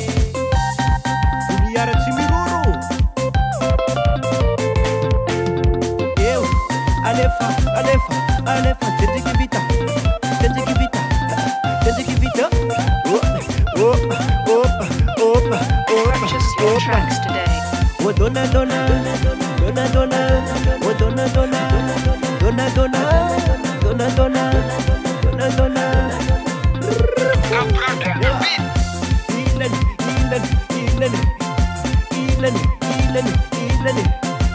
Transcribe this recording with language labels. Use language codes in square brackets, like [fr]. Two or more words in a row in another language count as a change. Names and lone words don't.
[mg] Miara tsy miroro. Eu, alefa, alefa, alefa, tendeki vita, tendeki vita, tendeki vita. Opa, opa, opa, [en] Purchase your opa, tracks today. Oh dona dona, dona dona, oh dona dona, dona dona, dona dona, dona dona. Ilan, ilan, ilan, ilan, ilan, ilan.